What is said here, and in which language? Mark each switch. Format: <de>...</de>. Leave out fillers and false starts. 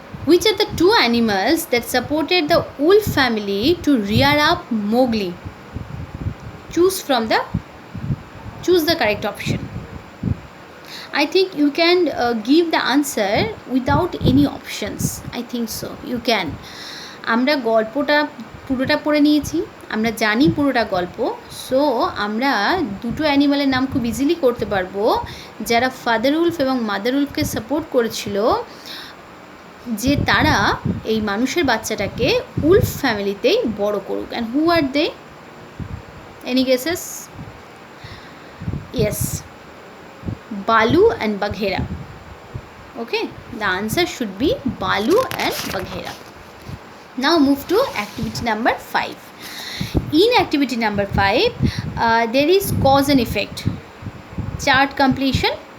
<en>Which are the 2 animals that supported the wolf family to rear up Mowgli? Choose the correct option. I think you can give the answer without any options. I think so. You can.</en> <bn>আমরা গল্পটা পুরোটা পড়ে নিয়েছি, আমরা জানি পুরোটা গল্প, so আমরা দুটো অ্যানিমালের নাম খুব ইজিলি করতে পারবো যারা ফাদার উলফ এবং মাদার উলফকে সাপোর্ট করেছিল, যে তারা এই মানুষের বাচ্চাটাকে উলফ ফ্যামিলিতেই বড় করুক।</bn> <en>And who are they? Any guesses? Yes, Balu and Bagheera. Okay, the answer should be Balu and Bagheera. Now move to activity number 5. In activity number 5, there is cause and effect. Chart completion.</en>